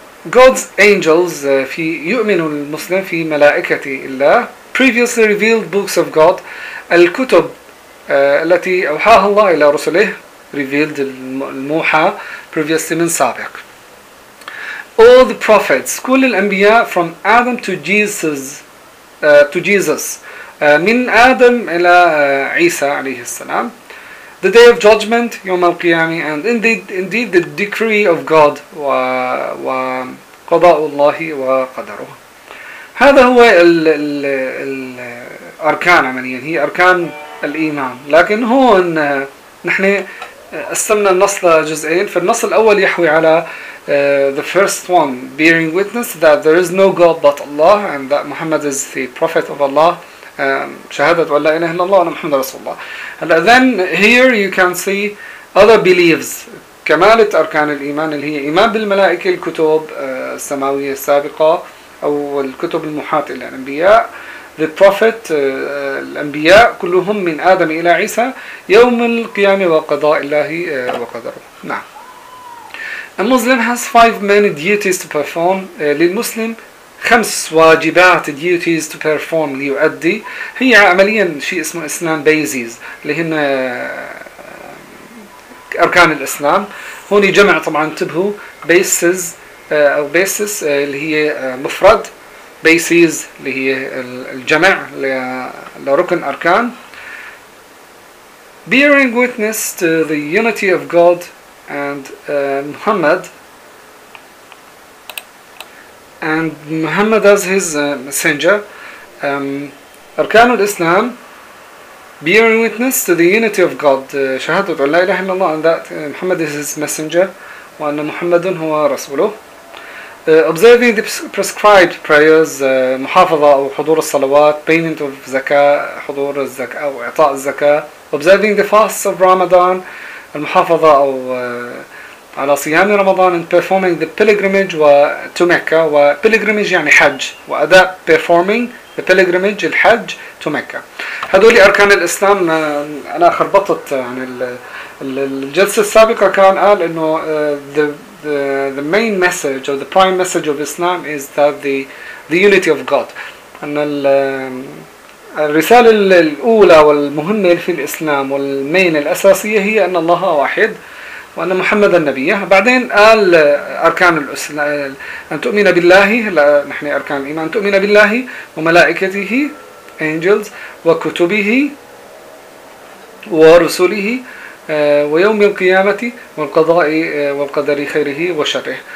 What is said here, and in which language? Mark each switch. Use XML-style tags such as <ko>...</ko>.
<en>God's angels</en> <ar>في يؤمن المسلم في ملائكة الله</ar> <en>previously revealed books of God</en> <ar>الكتب التي أوحاها الله إلى رسله revealed الموحى previously من سابق</ar> <en>All the prophets,</en> <ar>كل الأنبياء</ar> <en>from Adam to Jesus,</en> <ar>من آدم إلى عيسى عليه السلام.</ar> <en>The day of judgment,</en> <ar>يوم القيامة,</ar> <en>and indeed the decree of God,</en> <ar>وقضاء الله وقدره. هذا هو الأركان عمليا, هي أركان الإيمان. لكن هون نحن قسمنا النص لجزئين, فالنص الأول يحوي على</ar> <en>the first one bearing witness that there is no God but Allah and that Muhammad is the prophet of Allah</en> <ar>شهادة أن لا إله إلا الله وأن محمد رسول الله</ar> <en>and then here you can see other beliefs</en> <ar>كمالة أركان الإيمان اللي هي إيمان بالملائكة الكتب السماوية السابقة أو الكتب المحاطة للأنبياء the prophet الأنبياء كلهم من آدم إلى عيسى يوم القيامة وقضاء الله وقدره. نعم.</ar> <en>A Muslim has five main duties to perform.</en> <ar>للمسلم خمس واجبات duties to perform ليؤدي. هي عمليا شيء اسمه إسلام بيزيز اللي هن أركان الإسلام. هون جمع طبعا انتبهوا بيسز أو بيسز اللي هي مفرد بيسز اللي هي الجمع لركن أركان.</ar> <en>Bearing witness to the unity of God and Muhammad and Muhammad as his messenger.</en> <ar>أركان الإسلام</ar> <en>bearing witness to the unity of God.</en> <ar>شهادة أن لا إله إلا الله</ar> <en>and that Muhammad is his messenger</en> <ar>وأن محمد هو رسوله.</ar> <en>Observing the prescribed prayers,</en> <ar>محافظة أو حضور الصلوات,</ar> <en>payment of</en> <ar>زكاة, حضور الزكاة أو إعطاء الزكاة.</ar> <en>Observing the fasts of Ramadan,</en> <ar>المحافظة أو على صيام رمضان.</ar> <en>And performing the pilgrimage to Mecca, pilgrimage</en> <ar>يعني حج,</ar> <en>وأداء performing the pilgrimage, الحج to Mecca.</en> <ar>هذول أركان الإسلام. أنا خربطت عن الجلسة السابقة, كان قال إنه</ar> <en>the main message or the prime message of Islam is that the unity of God.</en> <ar>أن الرسالة الأولى والمهمة في الإسلام والمين الأساسية هي أن الله واحد وأن محمد النبي. بعدين قال أركان الإسلام أن تؤمن بالله, لا نحن أركان الإيمان, أن تؤمن بالله وملائكته angels وكتبه ورسله ويوم القيامة والقضاء والقدر خيره وشره.</ar>